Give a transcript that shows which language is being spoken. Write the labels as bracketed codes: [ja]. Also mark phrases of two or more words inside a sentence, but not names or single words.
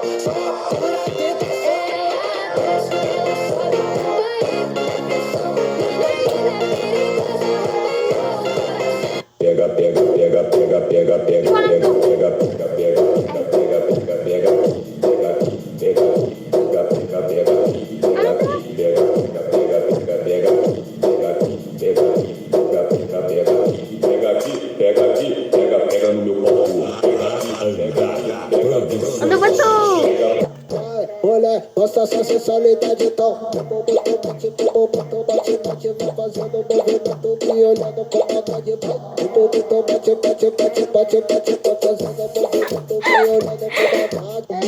[pt] Só por dentro pega, pega, pega, pega, pega, pega, pega, pega, pega, pega, pega, pega, pega, pega, pega no meu copo. [tl] Ano ba to? [pt] Olha, nossa sensualidade então. Bate, bate, vai fazendo movimento, me olhando com maldade. Bate, bate, bate, bate, bate, vai fazendo movimento, me olhando com maldade.